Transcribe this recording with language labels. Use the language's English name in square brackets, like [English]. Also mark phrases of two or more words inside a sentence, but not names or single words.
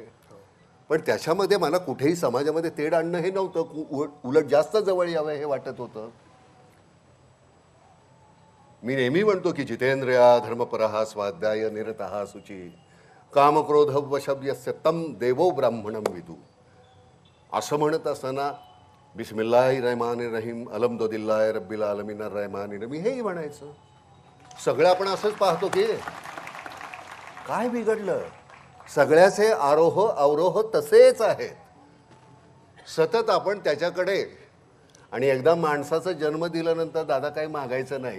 [Marathi] पण त्याच्यामध्ये मला कुठेही समाजामध्ये तेढ आणणं हे नव्हतं. उलट जास्त जवळ यावं हे वाटत होतं. मी नेहमी म्हणतो की [Sanskrit] जितेंद्रिया धर्मपरः स्वाध्याय निरतः शुची कामक्रोध वशव्यस्य तम देवो ब्राह्मणम विदू. [Marathi] असं म्हणत असताना [Arabic] بسم الله الرحمن الرحيم الحمد لله رب العالمين الرحمن الرحيم [Marathi] हेही म्हणायचं. सगळं आपण असंच पाहतो की काय बिघडलं? सगळ्याचे आरोह अवरोह तसेच आहेत. सतत आपण त्याच्याकडे. आणि एकदा माणसाचा जन्म दिल्यानंतर दादा काही मागायचं नाही.